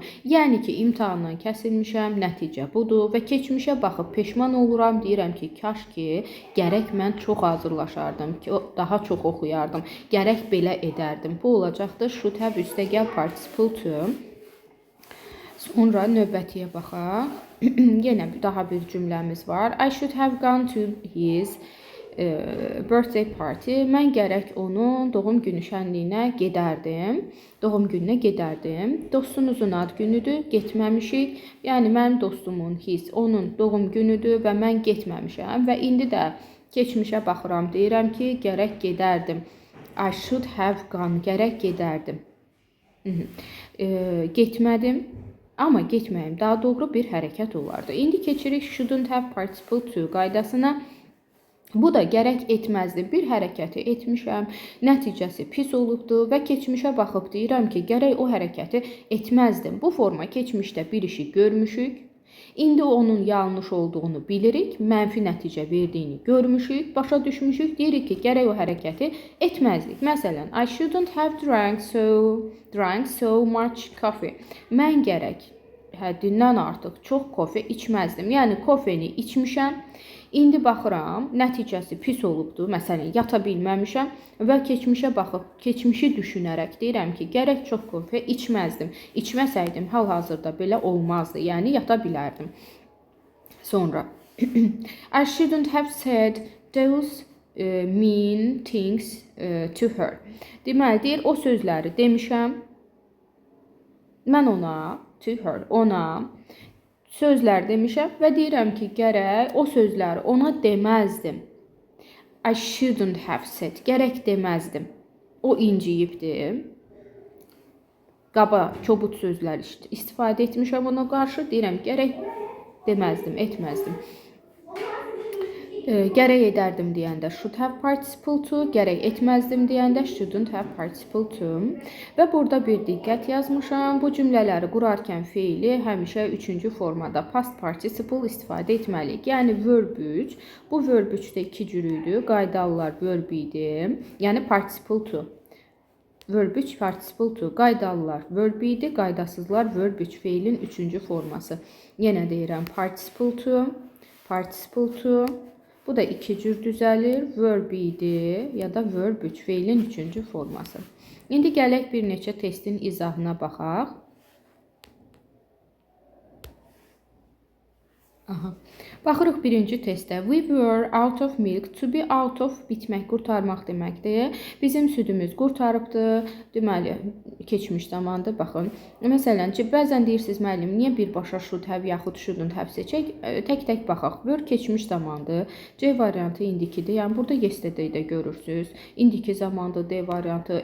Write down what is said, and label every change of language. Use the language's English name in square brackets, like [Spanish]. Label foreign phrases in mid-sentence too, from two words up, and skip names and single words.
[Azerbaijani] Yəni ki, imtahandan kəsilmişəm, nəticə budur və keçmişə baxıb peşman oluram, deyirəm ki, kaş ki, gərək mən çox hazırlaşardım, ki, daha çox oxuyardım, gərək belə edərdim. Bu olacaqdır [English] should have [Azerbaijani] üstəgəl [English] participle to. [Azerbaijani] Sonra növbətiyə baxaq. Yenə daha bir cümləmiz var. [English] I should have gone to his birthday party. [Azerbaijani] Mən gərək onun doğum günü şənliyinə gedərdim. Doğum gününə gedərdim. Dostunuzun ad günüdür, getməmişik. Yəni, mənim dostumun onun doğum günüdür və mən getməmişəm. Və indi də keçmişə baxıram, deyirəm ki, gərək gedərdim. [English] I should have gone, [Azerbaijani] gərək gedərdim. Getmədim. Amma getməyim daha doğru bir hərəkət olardı. İndi keçirik [English] shouldn't have participle to [Azerbaijani] qaydasına. Bu da gərək etməzdi. Bir hərəkəti etmişəm, nəticəsi pis olubdur və keçmişə baxıb deyirəm ki, gərək o hərəkəti etməzdim. Bu forma keçmişdə bir işi görmüşük. İndi onun yanlış olduğunu bilirik, mənfi nəticə verdiyini görmüşük, başa düşmüşük, deyirik ki, gərək o hərəkəti etməzdik. Məsələn, [English] I shouldn't have drank so much coffee. [Azerbaijani] Mən gərək həddindən artıq çox kofe içməzdim. Yəni, kofeni içmişəm. İndi baxıram, nəticəsi pis olubdur. Məsələn, yata bilməmişəm və keçmişə baxıb, keçmişi düşünərək deyirəm ki, gərək çox kofe içməzdim. İçməsəydim, hal-hazırda belə olmazdı. Yəni, yata bilərdim. Sonra, [English] I shouldn't have said those mean things to her. [Azerbaijani] Deməli, deyir, o sözləri demişəm. Mən ona, [English] to her, [Azerbaijani] ona sözlər demişəm və deyirəm ki, gərək o sözləri ona deməzdim. [English] I shouldn't have said. [Azerbaijani] Gərək deməzdim. O inciyibdir. Qaba, kobud sözlər istifadə etmişəm ona qarşı. Deyirəm, gərək deməzdim, etməzdim. Gərək edərdim deyəndə [English] should have participle to, [Azerbaijani] gərək etməzdim deyəndə [English] shouldn't have participle to. [Azerbaijani] Və burada bir diqqət yazmışam. Bu cümlələri qurarkən feili həmişə üçüncü formada [English] past participle [Azerbaijani] istifadə etməliyik. Yəni verb 3. Bu verb 3-də iki cürüydü. Qaydalılar verb idi. Yəni [English] participle to. Verb 3 participle to. [Azerbaijani] Qaydalılar verb idi. Qaydasızlar verb 3 feilin üçüncü forması. Yenə deyirəm [English] participle to, participle to. [Azerbaijani] Bu da iki cür düzəlir. Verb idi ya da verb 3 feilin üçüncü forması. İndi gələk bir neçə testin izahına baxaq. Baxırıq birinci testdə. [English] We were out of milk. To be out of [Azerbaijani] bitmək, qurtarmaq deməkdir. Bizim südümüz qurtarıbdır. Deməli, keçmiş zamandır. Baxın. Məsələn, bəzən deyirsiniz, müəllim, niyə birbaşa [English] should have [Azerbaijani] yaxud [English] shouldn't have [Azerbaijani] seçək? Tək-tək baxaq. Were keçmiş zamandır. C variantı indikidir. Yəni, burada yesterday'də görürsünüz. İndiki zamandır D variantı.